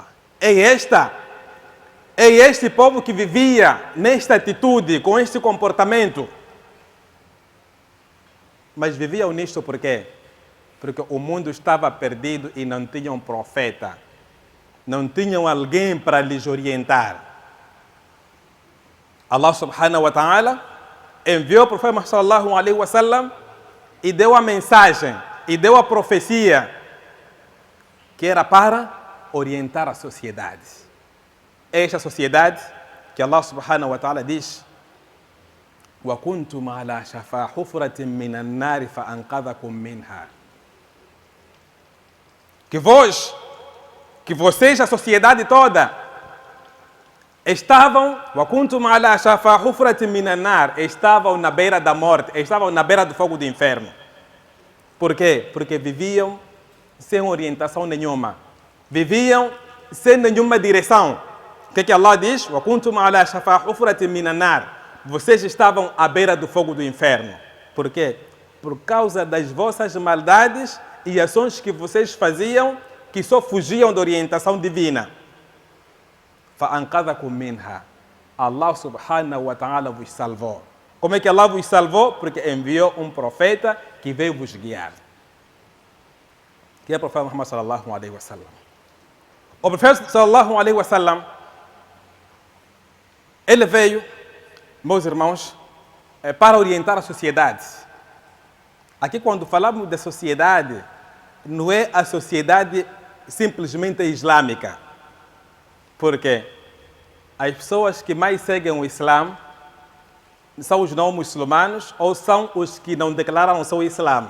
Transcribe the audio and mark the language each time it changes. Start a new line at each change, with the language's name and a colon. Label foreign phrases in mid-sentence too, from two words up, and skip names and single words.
Portuguese: É este povo que vivia nesta atitude, com este comportamento. Mas viviam nisto por quê? Porque o mundo estava perdido e não tinham um profeta. Não tinham alguém para lhes orientar.
Arabic: الله سبحانه وتعالى
Portuguese: enviou o profeta
Arabic: صلى الله عليه وسلم
Portuguese: e deu a mensagem, e deu a profecia, que era para orientar a sociedade. Esta sociedade que
Arabic: الله سبحانه وتعالى diz: وَكُنْتُمْ عَلَى شَفَا حُفْرَةٍ مِّنَ النَّارِ فَأَنْقَذَكُمْ مِنْهَا.
Portuguese: que vocês, a sociedade toda, estavam na beira da morte, estavam na beira do fogo do inferno. Por quê? Porque viviam sem orientação nenhuma. Viviam sem nenhuma direção. O que Allah diz? Vocês estavam à beira do fogo do inferno. Por quê? Por causa das vossas maldades e ações que vocês faziam, que só fugiam da orientação divina.
Arabic: فَأَنْقَذَكُمْ مِنْهَا. الله سبحانه وتعالى
Portuguese: vos salvou. Como é que Allah vos salvou? Porque enviou um profeta que veio vos guiar. Que é o profeta Muhammad
Arabic: صلى الله عليه وسلم.
Portuguese: O profeta
Arabic: صلى الله عليه وسلم,
Portuguese: ele veio, meus irmãos, para orientar a sociedade. Aqui, quando falamos da sociedade, não é a sociedade simplesmente islâmica. Porque as pessoas que mais seguem o Islã são os não muçulmanos ou são os que não declaram o seu Islã.